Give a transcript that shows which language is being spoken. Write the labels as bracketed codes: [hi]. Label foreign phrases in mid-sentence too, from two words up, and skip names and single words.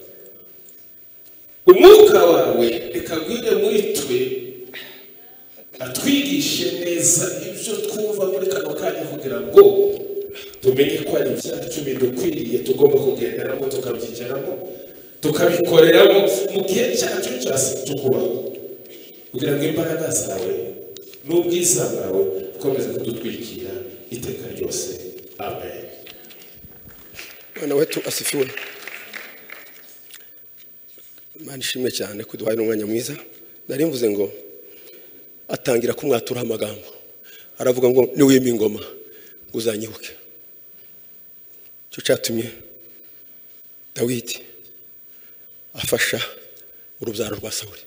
[rw] Umwuka wawe ikagwire muri twe, atwigishe neza ibyo twumva muri kano kanya kugira ngo tumenye ko ari ibyacu bidukwiriye tugomba kugenderamo tukabyigeramo tukabikoreramo mu gihe cyacu cyose tukubaho, kugira ngo imbaraga zawe n'ubwiza bwawe bukomeze kudutwikira iteka ryose. Amen. [sw] Bwana wetu asifiwe. [rw] Imana ishimwe cyane kuduhaye n'umwanya mwiza. Nari mvuze ngo atangira kumwatura amagambo, aravuga ngo ni wimba ingoma uzanyibuke. Cyo cyatumye Dawidi afasha urubyaro rwa Sawuli.